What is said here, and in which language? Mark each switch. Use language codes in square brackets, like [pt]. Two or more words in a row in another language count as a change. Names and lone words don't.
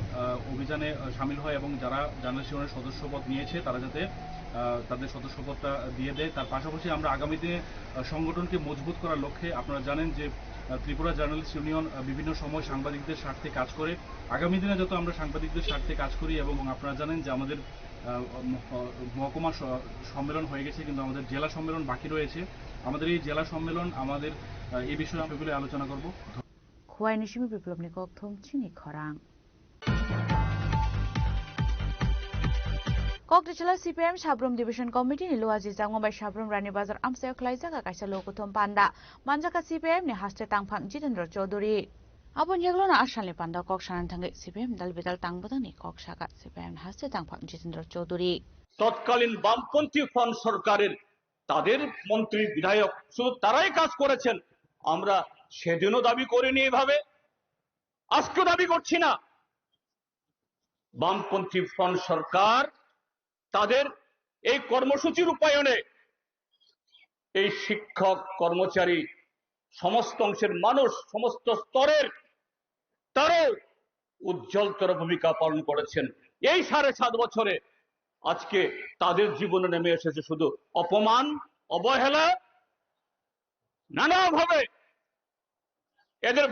[bn] অভিযানে সামিল হয় এবং যারা জার্নালিস্ট ইউনিয়নের সদস্যপদ নিয়েছে তারা যাতে তাদের সদস্যপদটা দিয়ে দেয় তার পাশাপাশি আমরা আগামী দিনে সংগঠনকে মজবুত করার লক্ষ্যে আপনারা জানেন যে ত্রিপুরা জার্নালিস্ট ইউনিয়ন বিভিন্ন সময় সাংবাদিকদের স্বার্থে কাজ করে আগামী দিনে যত আমরা সাংবাদিকদের স্বার্থে কাজ করি এবং আপনারা জানেন যে আমাদের মহকুমা সম্মেলন হয়ে গেছে কিন্তু আমাদের জেলা সম্মেলন বাকি রয়েছে আমাদের এই জেলা সম্মেলন আমাদের এই বিষয়ে আমরা এগুলো আলোচনা করব [trp] খোয়াই নিশিমি বিপ্লব নি kokthum chini khorang Koktishala CPM Shabrum Division Committee ni Luaji Jangmbai Shabrum Rani Bazar Amsayo Khlaijaka kaisa lokuthom panda Manjaka CPM ni haste tangphang Jitendra Chaudhary Abon yeglona ashalni panda kok sanan thangai CPM dalbidal tangbodang ni kok shaka CPM haste tangphang Jitendra Chaudhary [bn] তৎকালীন বামপন্থী ফ্রন্ট সরকারের তাদের মন্ত্রী বিধায়ক শুধু তারাই কাজ করেছেন আমরা সেদিনও দাবি করিনি এভাবে আজকে দাবি করছি না বামপন্থী ফ্রন্ট সরকার তাদের এই কর্মসূচি রূপায়ণে এই শিক্ষক কর্মচারী সমস্ত অংশের মানুষ সমস্ত স্তরের তারাও উজ্জ্বলতর ভূমিকা পালন করেছেন এই 7.5 বছরে আজকে তাদের জীবনে নেমে এসেছে শুধু অপমান অবহেলা নানাভাবে এদের